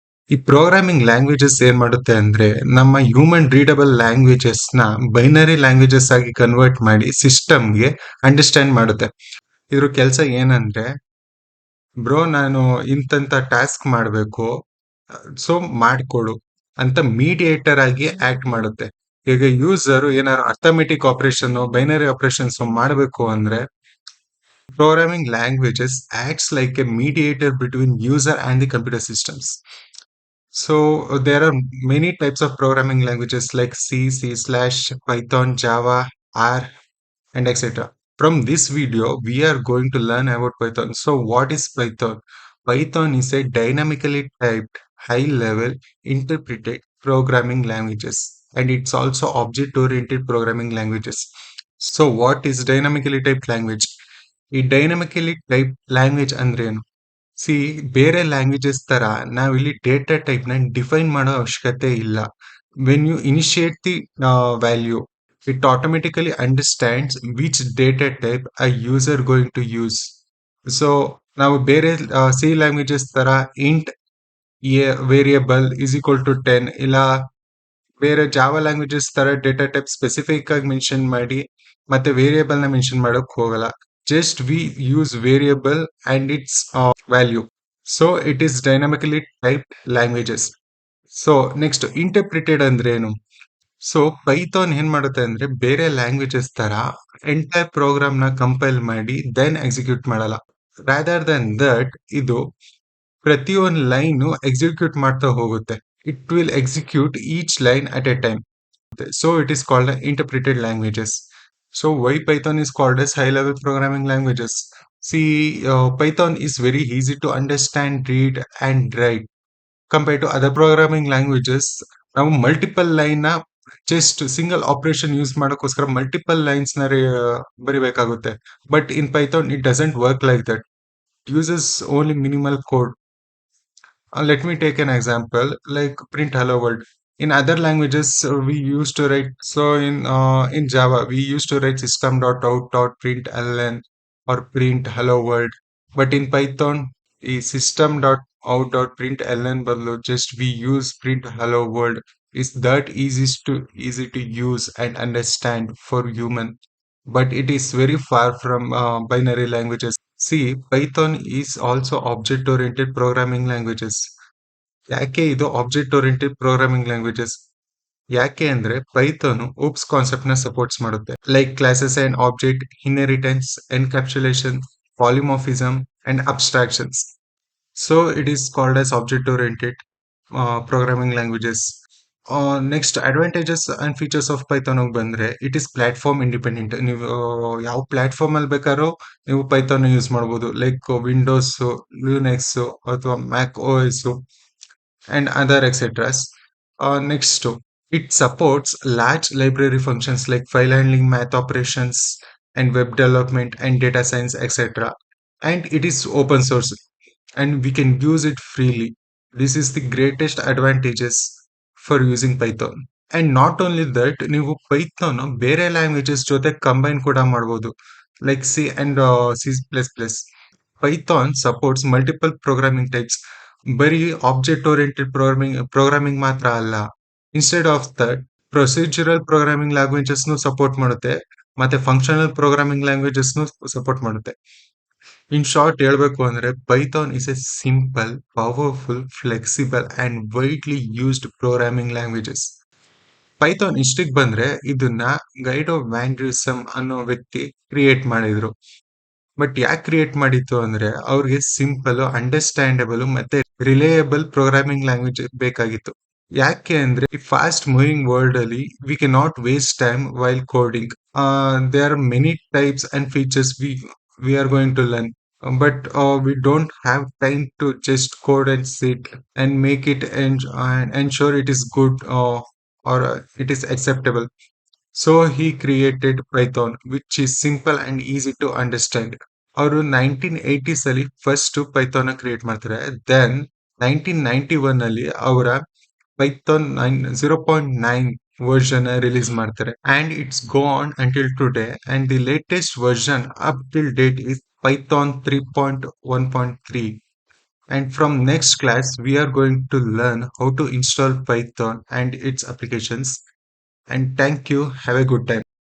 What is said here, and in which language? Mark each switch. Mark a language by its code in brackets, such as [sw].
[kn] ಈ programming languages ಏನ್ ಮಾಡುತ್ತೆ ಅಂದ್ರೆ, ನಮ್ಮ ಹ್ಯೂಮನ್ ರೀಡಬಲ್ ಲ್ಯಾಂಗ್ವೇಜಸ್ ನ ಬೈನರಿ ಲ್ಯಾಂಗ್ವೇಜಸ್ ಆಗಿ ಕನ್ವರ್ಟ್ ಮಾಡಿ ಸಿಸ್ಟಮ್ಗೆ ಅಂಡರ್ಸ್ಟ್ಯಾಂಡ್ ಮಾಡುತ್ತೆ. ಇದ್ರ ಕೆಲಸ ಏನಂದ್ರೆ, ಬ್ರೋ ನಾನು ಇಂತ ಟಾಸ್ಕ್ ಮಾಡಬೇಕು, ಸೊ ಮಾಡ್ಕೊಡು ಅಂತ ಮೀಡಿಯೇಟರ್ ಆಗಿ ಆಕ್ಟ್ ಮಾಡುತ್ತೆ. ಈಗ ಯೂಸರ್ ಏನಾದ್ರು ಅರ್ಥಮೆಟಿಕ್ ಆಪರೇಷನ್, ಬೈನರಿ ಆಪರೇಷನ್ಸ್ ಮಾಡಬೇಕು ಅಂದ್ರೆ, [en] programming languages acts like a mediator between user and the computer systems. So there are many types of programming languages like C, Python, Java, R, and etc. From this video, we are going to learn about Python. So what is Python? Python is a dynamically typed, high-level, interpreted programming languages, and it's also object-oriented programming languages. So what is dynamically typed language? [kn] ಈ ಡೈನಮಿಕಲಿ type language ಅಂದ್ರೆ ಏನು? C, ಬೇರೆ languages ತರ ನಾವಿಲ್ಲಿ data type ನ define ಮಾಡೋ ಅವಶ್ಯಕತೆ ಇಲ್ಲ. [en] When you initiate the value, it automatically understands which data type a user going to use. [kn] So ನಾವು ಬೇರೆ ಸಿ ಲ್ಯಾಂಗ್ವೇಜಸ್ ತರ [en] int variable is equal to 10, [kn] ಇಲ್ಲ ಬೇರೆ ಜಾವಾ ಲ್ಯಾಂಗ್ವೇಜಸ್ ತರ ಡೇಟಾ ಟೈಪ್ ಸ್ಪೆಸಿಫಿಕ್ ಆಗಿ ಮೆನ್ಷನ್ ಮಾಡಿ ಮತ್ತೆ ವೇರಿಯಬಲ್ ನ ಮೆನ್ಷನ್ ಮಾಡಕ್ ಹೋಗಲ್ಲ. [en] Just we use variable and its value. So it is dynamically typed languages. So next, interpreted [kn] ಅಂದ್ರೆ ಏನು? ಸೊ ಪೈಥಾನ್ ಏನ್ ಮಾಡುತ್ತೆ ಅಂದ್ರೆ, ಬೇರೆ ಲ್ಯಾಂಗ್ವೇಜಸ್ ತರ ಎಂಟೈರ್ ಪ್ರೋಗ್ರಾಮ್ ನ ಕಂಪೈಲ್ ಮಾಡಿ ದೆನ್ ಎಕ್ಸಿಕ್ಯೂಟ್ ಮಾಡಲ್ಲ. [en] rather than that, [kn] ಇದು ಪ್ರತಿಯೊಂದು ಲೈನ್ ಎಕ್ಸಿಕ್ಯೂಟ್ ಮಾಡ್ತಾ ಹೋಗುತ್ತೆ. [en] It will execute each line at a time. So it is called interpreted languages. So why Python is called as high-level programming languages? See, Python is very easy to understand, read, and write compared to other programming languages. [kn] ನಾವು multiple line ನ just single operation use ಮಾಡೋಕ್ಕೋಸ್ಕರ multiple lines ನ ಬರಿಬೇಕಾಗುತ್ತೆ. [en] But in Python it doesn't work like that. Uses only minimal code. Let me take an example like print hello world. In other languages, we used to write. So in Java, we used to write system.out.println or print hello world. But in Python, system.out.println ಬದಲು just we use print hello world. Is that easy to use and understand for human, but it is very far from binary languages. See, Python is also object-oriented programming languages. [kn] ಯಾಕೆ ಇದು object oriented programming languages? ಯಾಕೆ ಅಂದ್ರೆ Python OOPS concept ನ supports ಮಾಡುತ್ತೆ, like classes and object, inheritance, encapsulation, polymorphism and abstractions. [en] So it is called as object oriented programming languages. Next, advantages and features of Python ಬಂದ್ರೆ, it is platform independent. [kn] ನೀವು ಯಾವ platform ಅಲ್ಲಿ ಬೇಕಾದ್ರೂ ನೀವು Python use ಮಾಡಬಹುದು, like Windows, Linux ಅಥವಾ ಮ್ಯಾಕ್ OS [en] and other etc. Next, it supports large library functions like file handling, math operations, and web development and data science etc. And it is open source and we can use it freely. This is the greatest advantages for using Python. And not only that, [kn] ನೀವು Python ಬೇರೆ languages ಜೊತೆ combine ಕೂಡ ಮಾಡಬಹುದು, [en] like C and C++. Python supports multiple programming types. [kn] ಬರೀ object oriented programming ಮಾತ್ರ ಅಲ್ಲ. [en] instead of that, [kn] procedural programming languages support ಮಾಡುತ್ತೆ ಮತ್ತೆ ಫಂಕ್ಷನಲ್ ಪ್ರೋಗ್ರಾಮಿಂಗ್ ಲ್ಯಾಂಗ್ವೇಜಸ್ ಸಪೋರ್ಟ್ ಮಾಡುತ್ತೆ. [en] in short [kn] ಹೇಳ್ಬೇಕು ಅಂದ್ರೆ [en] Python is a simple, powerful, flexible and widely used programming languages. [kn] Python ಇಷ್ಟಕ್ಕೆ ಬಂದ್ರೆ ಇದನ್ನ ಗೈಡೋ ವ್ಯಾಂಡ್ರಿಸಮ್ ಅನ್ನೋ ವ್ಯಕ್ತಿ ಕ್ರಿಯೇಟ್ ಮಾಡಿದ್ರು. ಬಟ್ ಯಾಕೆ ಕ್ರಿಯೇಟ್ ಮಾಡಿತ್ತು ಅಂದ್ರೆ ಅವ್ರಿಗೆ ಸಿಂಪಲ್, ಅಂಡರ್ಸ್ಟ್ಯಾಂಡಬಲ್ ಮತ್ತೆ ರಿಲೇಯಬಲ್ ಪ್ರೋಗ್ರಾಮಿಂಗ್ ಲ್ಯಾಂಗ್ವೇಜ್ ಬೇಕಾಗಿತ್ತು. ಯಾಕೆ ಅಂದ್ರೆ ಈ ಫಾಸ್ಟ್ ಮೂವಿಂಗ್ ವರ್ಲ್ಡ್ ಅಲ್ಲಿ [en] We can not waste time while coding. There are many types and features we are going to learn, but we don't have time to just code and sit and make it and ensure it is good or it is acceptable. So he created Python, which is simple and easy to understand. [kn] ಅವರು 1980s ಅಲ್ಲಿ first Python create ಮಾಡ್ತಾರೆ. Then 1991 ಅಲ್ಲಿ ಅವರ Python 0.9 version release ಮಾಡ್ತಾರೆ. [en] And it's go on until today. And the latest version up till date is Python 3.1.3. And from next class, we are going to learn how to install Python and its applications. And thank you. Have a good time.